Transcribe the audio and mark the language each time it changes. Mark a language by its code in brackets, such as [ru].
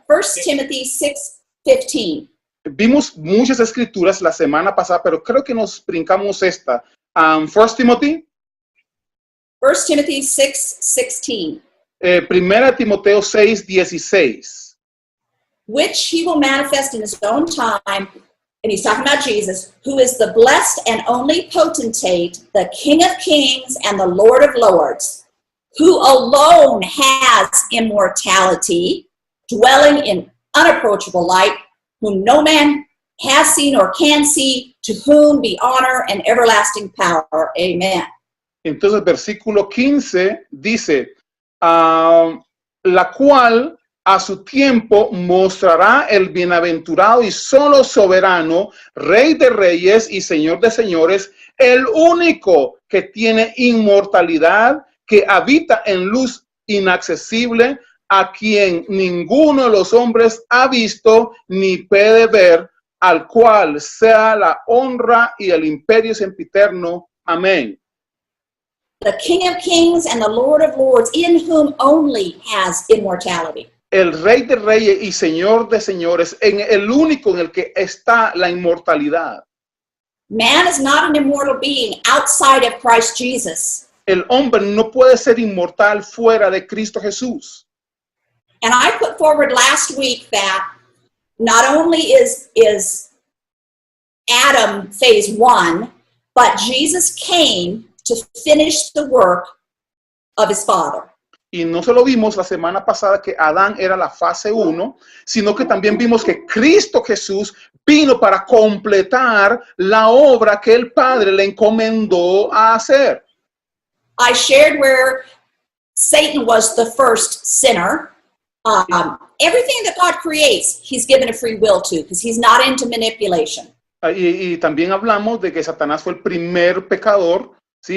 [en] 1 Timothy 6:15. [es] Vimos muchas escrituras la semana pasada, pero creo que nos brincamos esta. [en] 1 Timothy. 1 Timothy 6:16. [es] 1 Timoteo 6:16. [en] Which he will manifest in his own time, and he's talking about Jesus, who is the blessed and only potentate, the King of kings and the Lord of lords, who alone has immortality, dwelling in unapproachable light, whom no man has seen or can see, to whom be honor and everlasting power. Amen. [es] Entonces, versículo 15 dice, la cual a su tiempo mostrará el bienaventurado y solo soberano, Rey de reyes y Señor de señores, el único que tiene inmortalidad, que habita en luz inaccesible, a quien ninguno de los hombres ha visto ni puede ver, al cual sea la honra y el imperio sempiterno. Amén. [en] The King of kings and the Lord of lords, in whom only has immortality. [es] El Rey de reyes y Señor de señores, en el único en el que está la inmortalidad. [en] Man is not an immortal being outside of Christ Jesus. [es] El hombre no puede ser inmortal fuera de Cristo Jesús. [en] And I put forward last week that not only is Adam phase 1, but Jesus came to finish the work of his Father. [es] Y no solo vimos la semana pasada que Adán era la fase 1, sino que también vimos que Cristo Jesús vino para completar la obra que el Padre le encomendó a hacer. [en] I shared where Satan was the first sinner. Everything that God creates, he's given a free will to, because he's not into manipulation. [es] Y también hablamos de que Satanás fue el primer pecador, ¿sí?